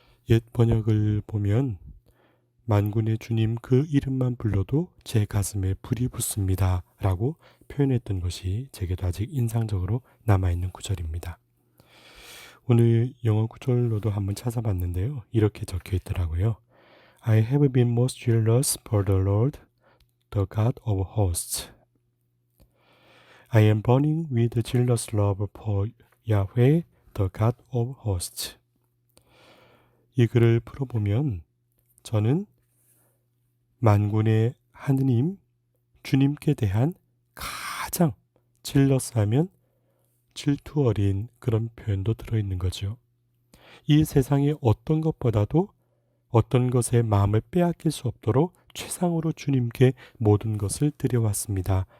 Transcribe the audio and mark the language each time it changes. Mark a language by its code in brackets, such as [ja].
[ko] 옛 번역을 보면 만군의 주님 그 이름만 불러도 제 가슴에 불이 붙습니다 라고 표현했던 것이 제게도 아직 인상적으로 남아있는 구절입니다. 오늘 영어 구절로도 한번 찾아봤는데요. 이렇게 적혀 있더라고요. [en] I have been most jealous for the Lord, the God of hosts. I am burning with jealous love for Yahweh, the God of hosts. [ko] 이 글을 풀어보면 저는 만군의 하느님, 주님께 대한 가장 질러싸면 질투 어린 그런 표현도 들어있는 거죠. 이 세상의 어떤 것보다도 어떤 것에 마음을 빼앗길 수 없도록 최상으로 주님께 모든 것을 드려왔습니다.